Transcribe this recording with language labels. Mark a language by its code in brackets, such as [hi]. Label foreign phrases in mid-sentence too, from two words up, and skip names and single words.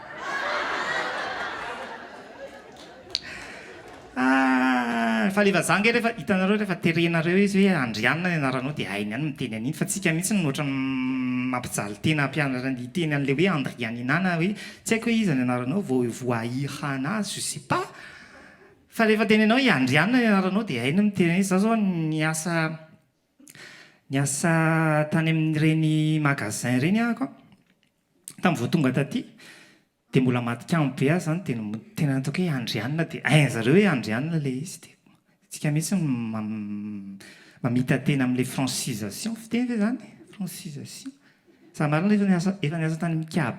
[mg] Fa leva zangy rehefa hitanareo rehefa terenareo izy hoe Andriana ny anaranao dia hainy ihany miteny an'iny fa tsika mihitsy no ohatra mampijaly tena ampianarana iteny an'le hoe Andrianina na hoe tsy haiko hoe iza ny anaranao voahirana [fr] je sais pas [mg] fa rehefa tenenao hoe Andriana ny anaranao dia hainy miteny an'iny. Zaho zao niasa tany amin'ireny magasin reny ahako tamin'ny vao tonga taty dia mbola matikamo be azy zany tena ataoko hoe Andriana dia hain'zareo hoe Andriana le izy dia tsika mihitsy mamita tena amin'ilay francisation fiteny ve zany francisation sa marina efa niasa tany amin'ny